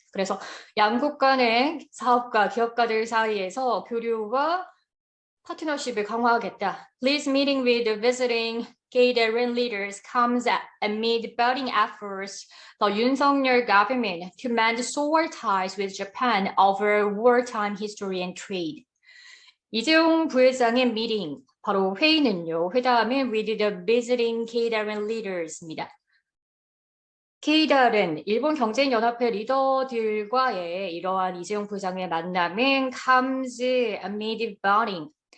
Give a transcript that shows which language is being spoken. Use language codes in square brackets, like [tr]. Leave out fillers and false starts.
[ko] 그래서 양국 간의 사업가, 기업가들 사이에서 교류와 파트너십을 강화하겠다. [en] Lee's meeting with the visiting K-Darren leaders comes amid budding efforts the 윤석열 government to mend sore ties with Japan over wartime history and trade. [ko] 이재용 부회장의 미팅, 바로 회의는요, 회담은 [en] with the visiting K-Darren leaders [ko] 입니다. K-Darren, 일본 경제연합회 리더들과의 이러한 이재용 부회장의 만남은 [en] comes amid budding.